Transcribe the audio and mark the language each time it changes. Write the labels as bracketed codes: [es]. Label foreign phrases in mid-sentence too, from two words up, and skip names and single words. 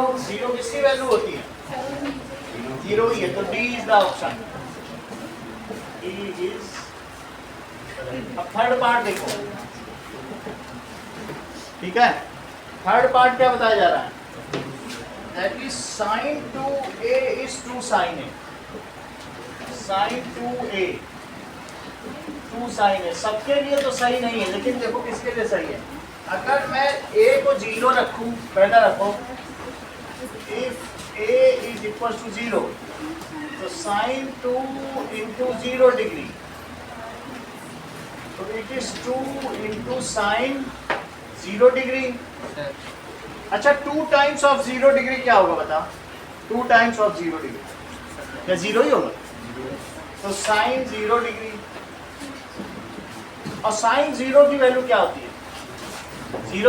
[hi] 0 किसकी वैल्यू होती है? 0 ही है, तो [en] D is the option. D is. [hi] अब [en] third part [hi] देखो, ठीक है? [en] third part [hi] क्या बताया जा रहा है? [en] that is sin 2a is 2 sin a। [hi] sin 2a 2 sin a सबके लिए तो सही नहीं है, लेकिन देखो किसके लिए सही है। अगर मैं a को 0 रखूं, पहला रखो, [en] if a is equal to 0, तो sin 2 into 0 डिग्री, तो it is 2 into sin 0 डिग्री। [hi] अच्छा 2 [en] times of [hi] 0 डिग्री क्या होगा बताओ? 2 [en] times of [hi] 0 डिग्री क्या 0 ही होगा? तो साइन 0 डिग्री, और साइन 0 की वैल्यू क्या होती है? 0।